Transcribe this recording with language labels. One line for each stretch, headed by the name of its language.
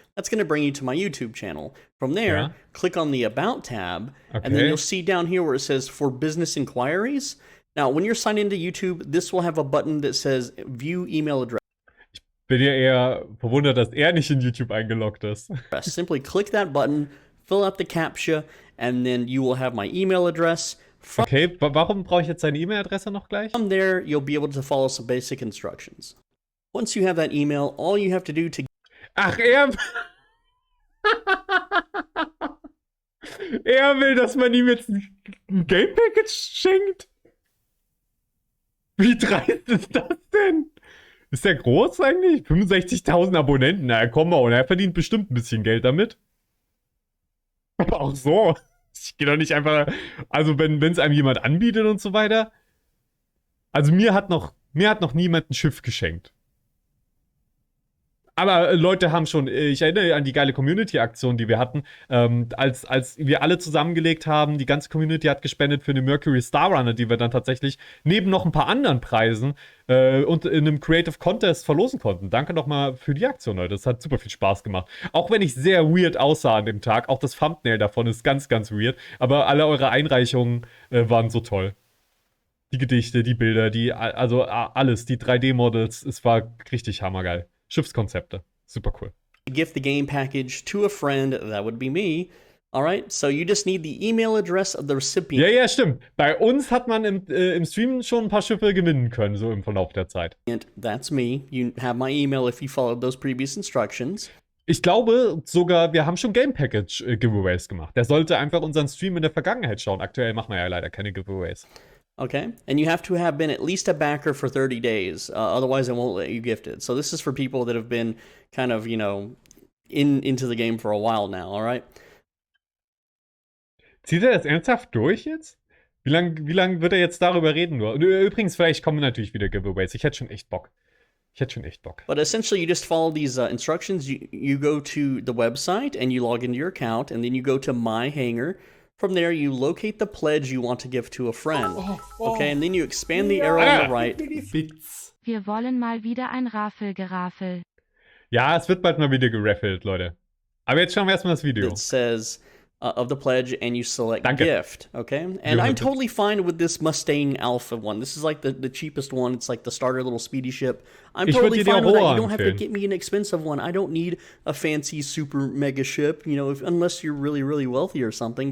English: That's going to bring you to my YouTube channel. From there, click on the About tab, and then you'll see down here where it says For Business Inquiries. Now, when you're signed into YouTube, this will have a button that says View Email Address.
German: Bin ja eher verwundert, dass er nicht in YouTube eingeloggt ist.
English: Simply click that button, fill out the CAPTCHA, and then you will have my email address.
German: Okay, warum brauche ich jetzt seine E-Mail-Adresse noch gleich?
English: From there, you'll be able to follow some basic instructions. Once you have that email, all you have to do to...
German: Ach, er will, dass man ihm jetzt ein Game Package schenkt? Wie dreist ist das denn? Ist der groß eigentlich? 65.000 Abonnenten, na komm mal, und er verdient bestimmt ein bisschen Geld damit. Aber auch so. Ich gehe doch nicht einfach, also wenn es einem jemand anbietet und so weiter. Also mir hat noch niemand ein Schiff geschenkt. Aber Leute haben schon, ich erinnere an die geile Community-Aktion, die wir hatten, als wir alle zusammengelegt haben, die ganze Community hat gespendet für eine Mercury Star Runner, die wir dann tatsächlich neben noch ein paar anderen Preisen und in einem Creative Contest verlosen konnten. Danke nochmal für die Aktion, Leute. Das hat super viel Spaß gemacht. Auch wenn ich sehr weird aussah an dem Tag, auch das Thumbnail davon ist ganz, ganz weird, aber alle eure Einreichungen waren so toll. Die Gedichte, die Bilder, also alles, die 3D-Models, es war richtig hammergeil. Schiffskonzepte. Super cool.
English: gift the game package to a friend, that would be me. All right, so you just need the email address of the recipient.
German: Ja, stimmt. Bei uns hat man im Stream schon ein paar Schiffe gewinnen können, so im Verlauf der Zeit.
English: That's me. You have my email if you followed those previous instructions.
German: Ich glaube sogar, wir haben schon Game Package Giveaways gemacht. Der sollte einfach unseren Stream in der Vergangenheit schauen. Aktuell machen wir ja leider keine Giveaways.
English: Okay, and you have to have been at least a backer for 30 days. Otherwise, I won't let you gift it. So this is for people that have been kind of, you know, into the game for a while now, all right?
German: Zieht er das ernsthaft durch jetzt? Wie lang wird er jetzt darüber reden nur? Und übrigens, vielleicht kommen natürlich wieder Giveaways. Ich hätte schon echt Bock.
English: But essentially, you just follow these instructions. You go to the website and you log into your account, and then you go to My Hangar. From there, you locate the pledge you want to give to a friend. Okay, and then you expand the arrow on the right.
German: Wir wollen mal wieder ein Raffel-Geraffel. Ja, es wird bald mal wieder geraffelt, Leute. Aber jetzt schauen wir erstmal das Video.
English: It says of the pledge, and you select gift. Okay, and I'm totally fine with this Mustang Alpha one. This is like the cheapest one. It's like the starter little speedy ship. I'm totally fine with that. You don't have to get me an expensive one. I don't need a fancy super mega ship, you know, unless you're really, really wealthy or something.